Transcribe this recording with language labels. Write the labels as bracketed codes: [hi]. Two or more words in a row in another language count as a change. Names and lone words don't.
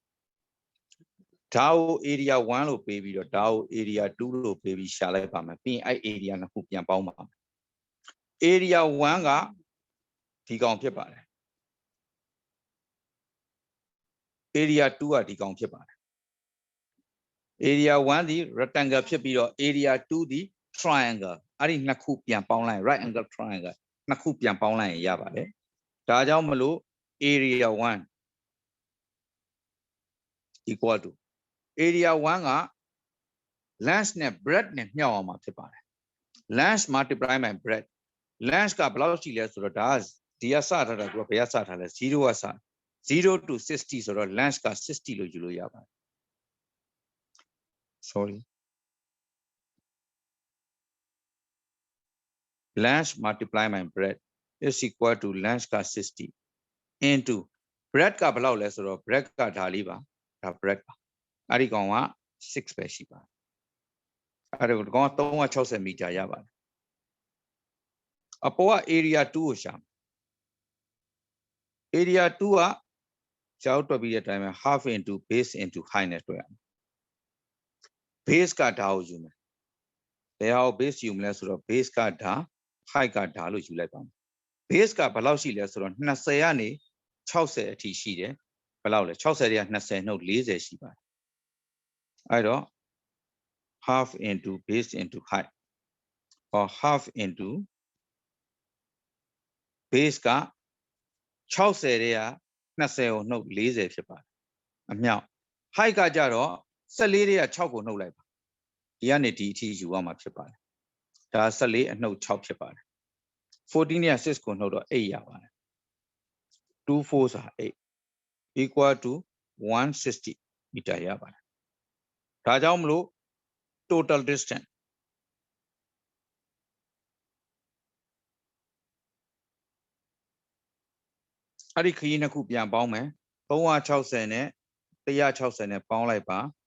[my] ကို area 1လို့ပေးပြီးတော့ဒါကို area 2လို့ပေးပြီးရှာလိုက်ပါမယ်ပြီးရင်အဲ့ area နှစ်ခုပြန်ပေါင်းပါမယ် area 1ကဒီကောင်ဖြစ်ပါတယ် area 2ကဒီကောင်ဖြစ်ပါတယ် area 1ဒီ rectangle ဖြစ်ပြီးတော့ area 2ဒီ triangle အဲ့ဒီနှစ်ခုပြန်ပေါင်းလိုက် [en] right angle triangle [my] နှစ်ခုပြန်ပေါင်းလိုက်ရင်ရပါတယ်ဒါကြောင့်မလို့ area 1 [en] equal to [my] area 1 က length နဲ့ breadth နဲ့မျှောက်အောင်မှာဖြစ်ပါတယ် [en] length multiply by breadth [my] length ကဘယ်လောက်ရှိလဲဆိုတော့ဒါကဒီကစထားတာသူကဘယ်ကစထားလဲ0ကစ0 to 60ဆိုတော့ length က60လို့ယူလို့ရပါတယ် [en] sorry length multiply by breadth is equal to [my] length က60 [en] into breadth [my] ကဘယ်လောက်လဲဆိုတော့ breadth ကဒါလေးပါဒါ breadth ပါအဲ့ဒီကောင်က 6ပဲရှိပါတယ်အဲ့ဒါကောင်က360မီတာရပါတယ်အပေါ်က area 2ကိုရှာ area 2ကကျောင်းတွက်ပြီးတဲ့အ တိုင်းပဲ [en] half into base into height [my] နဲ့တွက်ရမယ် base ကဓာတ်ကိုယူမယ်ဘယ်ဟာကို base ယူမလဲဆိုတော့ base ကဓာတ် height ကဓာတ်လို့ယူလိုက်ပါမယ် base ကဘယ်လောက်ရှိလဲဆိုတော့20ကနေ60အထိရှိတယ်ဘယ်လောက်လဲ60တွေက20နှုတ်40ရှိပါတယ်အဲ့တော့ [en] half into base into height or half into [my] base က60တွေက20ကိုနှုတ်40ဖြစ်ပါတယ်အမြောက် height ကကြတော့14တွေက 6ကိုနှုတ်လိုက်ပါဒီကနေဒီအထိယူရမှာဖြစ်ပါတယ်ဒါ14အနှုတ်6ဖြစ်ပါတယ်14နဲ့6ကိုနှုတ်တော့8ရပါတယ်2 4ဆိုတာ8 [en] equal to 160 meter [my] ရပါတယ်ဒါကြောင့်မလို့ [en] total distance [my] အဲ့ဒီခရီးနှစ်ခုပြန်ပေါင်းမယ်360နဲ့160နဲ့ပေါင်းလိုက်ပါ